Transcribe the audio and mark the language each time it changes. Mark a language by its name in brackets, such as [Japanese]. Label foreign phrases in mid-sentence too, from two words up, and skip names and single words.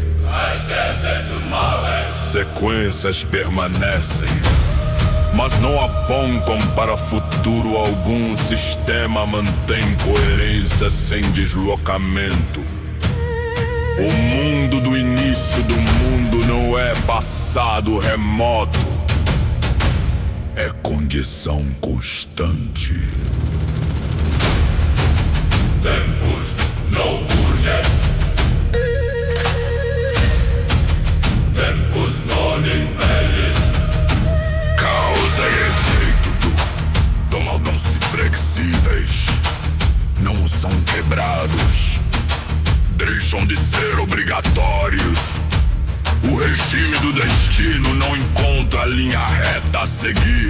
[Portuguese] Sequências permanecem, mas não apontam para futuro algum. Sistema mantém coerência sem deslocamento. O mundo do início do mundo não é passado remoto, é condição constante. [Latin] Tempus non urget. Tempus non impellit. [Portuguese] Causa e efeito tornam-se flexíveis, não são quebrados, deixam de ser obrigatórios. O regime do destino não encontra a linha reta a seguir.